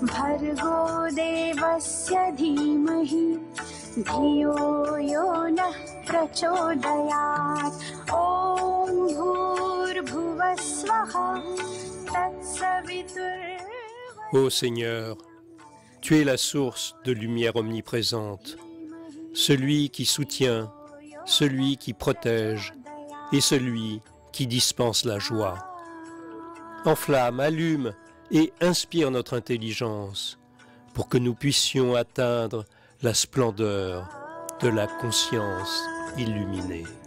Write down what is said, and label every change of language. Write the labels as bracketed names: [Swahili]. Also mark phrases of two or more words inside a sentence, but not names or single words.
[Sanskrit] भर्गो देवस्य धीमहि धियो यो नः प्रचोदयात् ॐ भूर्भुवः स्वः तत्सवितुर्वरेण्यम्. [French] Ô Seigneur, tu es la source de lumière omniprésente, celui qui soutient, celui qui protège et celui qui dispense la joie. Enflamme, allume et inspire notre intelligence pour que nous puissions atteindre la splendeur de la conscience illuminée.